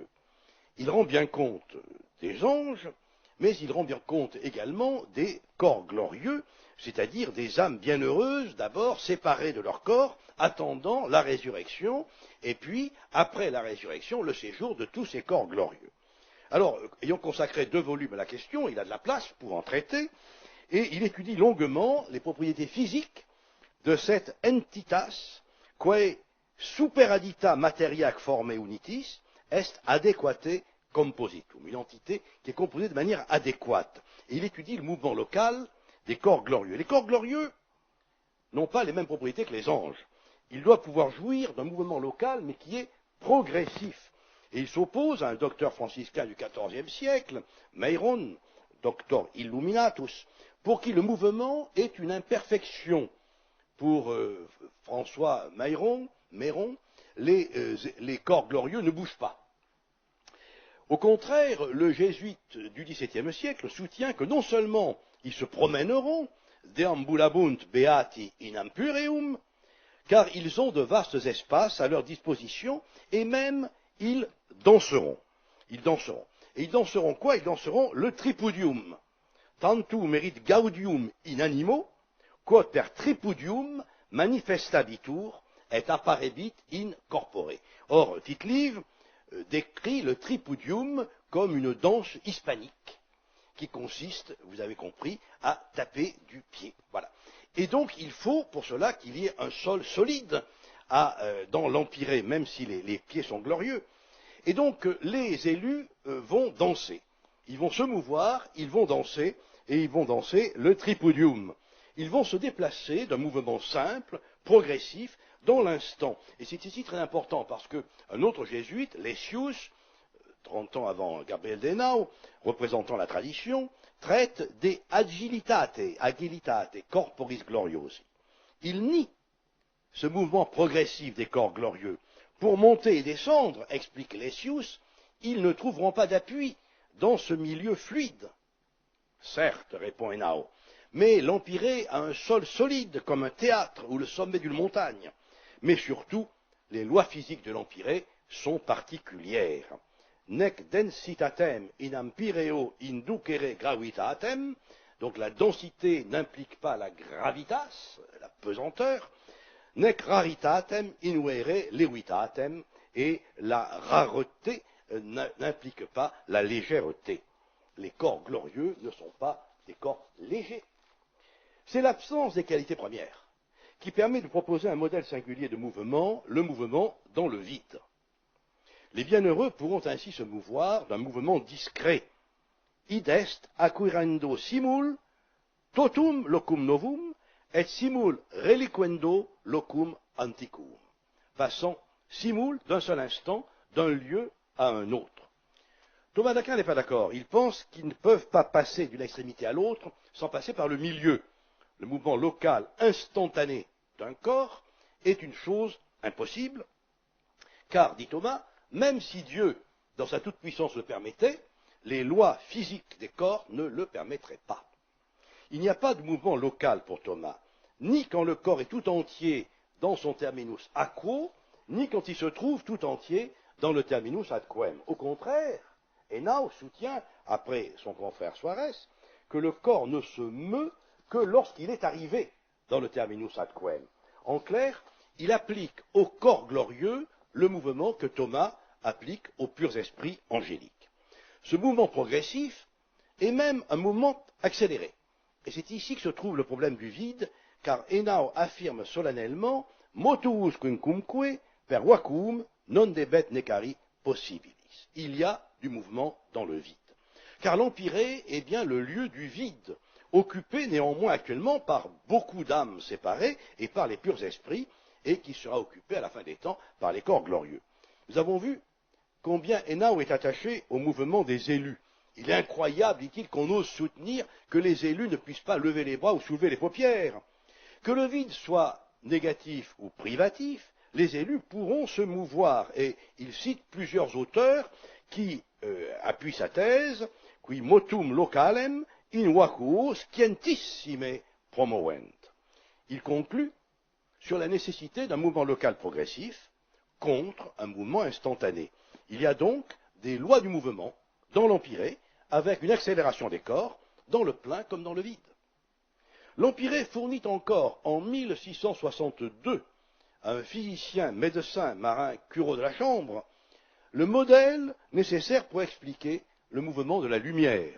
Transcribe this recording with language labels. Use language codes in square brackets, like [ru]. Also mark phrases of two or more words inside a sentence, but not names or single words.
[fr] Il rend bien compte des anges, mais il rend bien compte également des corps glorieux, c'est-à-dire des âmes bienheureuses, d'abord séparées de leur corps, attendant la résurrection, et puis, après la résurrection, le séjour de tous ces corps glorieux. Alors, ayant consacré 2 volumes à la question, il a de la place pour en traiter, et il étudie longuement les propriétés physiques de cette [la] entitas, quae superaddita materiac forme unitis, est adequate compositum, [fr] une entité qui est composée de manière adéquate. Et il étudie le mouvement local des corps glorieux. Les corps glorieux n'ont pas les mêmes propriétés que les anges. Ils doivent pouvoir jouir d'un mouvement local, mais qui est progressif. Et il s'oppose à un docteur franciscain du XIVe siècle, Meyron, [la] doctor illuminatus, [fr] pour qui le mouvement est une imperfection. Pour François Meyron, les corps glorieux ne bougent pas. Au contraire, le jésuite du XVIIe siècle soutient que non seulement ils se promèneront, [la] deambulabunt beati in ampureum, [fr] car ils ont de vastes espaces à leur disposition, et même ils danseront. Ils danseront. Et ils danseront quoi? Ils danseront le tripudium. [la] Tantum merit gaudium in animo, quod per tripudium manifestabitur et apparebit in corpore. [fr] Or, Tite-Live décrit le tripudium comme une danse hispanique qui consiste, vous avez compris, à taper du pied. Voilà. Et donc, il faut pour cela qu'il y ait un sol solide dans l'empyrée, même si les pieds sont glorieux. Et donc, les élus vont danser. Ils vont se mouvoir, ils vont danser, et ils vont danser le tripudium. Ils vont se déplacer d'un mouvement simple, progressif, dans l'instant. Et c'est ici très important parce qu'un autre jésuite, Lessius, 30 ans avant Gabriel d'Henao, représentant la tradition, traite des [la] agilitate corporis gloriosi. [fr] Il nie ce mouvement progressif des corps glorieux. Pour monter et descendre, explique Lessius, ils ne trouveront pas d'appui dans ce milieu fluide. Certes, répond Henao, mais l'empyrée a un sol solide comme un théâtre ou le sommet d'une montagne. Mais surtout, les lois physiques de l'empyrée sont particulières. [la] nec densitatem in empireo inducere gravitatem, [fr] donc la densité n'implique pas la gravitas, la pesanteur, [la] nec raritatem inuere levitatem, [fr] et la rareté n'implique pas la légèreté. Les corps glorieux ne sont pas des corps légers. C'est l'absence des qualités premières qui permet de proposer un modèle singulier de mouvement, le mouvement dans le vide. Les bienheureux pourront ainsi se mouvoir d'un mouvement discret. [la] Id est acquirendo simul totum locum novum et simul reliquendo locum antiquum, [fr] passant simul d'un seul instant d'un lieu à un autre. Thomas d'Aquin n'est pas d'accord. Il pense qu'ils ne peuvent pas passer d'une extrémité à l'autre sans passer par le milieu. Le mouvement local instantané d'un corps est une chose impossible, car, dit Thomas, même si Dieu, dans sa toute-puissance, le permettait, les lois physiques des corps ne le permettraient pas. Il n'y a pas de mouvement local pour Thomas, ni quand le corps est tout entier dans son [la] terminus aquo, [fr] ni quand il se trouve tout entier dans le [la] terminus ad quem. [fr] Au contraire, Hénaud soutient, après son confrère Suarez, que le corps ne se meut que lorsqu'il est arrivé dans le [la] terminus ad quem. [fr] En clair, il applique au corps glorieux le mouvement que Thomas applique aux purs esprits angéliques. Ce mouvement progressif est même un mouvement accéléré. Et c'est ici que se trouve le problème du vide, car Hénaud affirme solennellement « [la] motus quincumque per vacuum non debet necari possibilis ». [fr] Il y a du mouvement dans le vide. Car l'Empyrée est bien le lieu du vide, occupé néanmoins actuellement par beaucoup d'âmes séparées et par les purs esprits, et qui sera occupé à la fin des temps par les corps glorieux. Nous avons vu combien Hénaud est attaché au mouvement des élus. Il est incroyable, dit-il, qu'on ose soutenir que les élus ne puissent pas lever les bras ou soulever les paupières. Que le vide soit négatif ou privatif, les élus pourront se mouvoir. Et il cite plusieurs auteurs qui appuient sa thèse, [la] qui motum localem in vacuo scientissime promovent. [fr] Il conclut sur la nécessité d'un mouvement local progressif contre un mouvement instantané. Il y a donc des lois du mouvement dans l'Empyrée, avec une accélération des corps, dans le plein comme dans le vide. L'Empyrée fournit encore, en 1662, à un physicien, médecin, marin, curé de la chambre, le modèle nécessaire pour expliquer le mouvement de la lumière.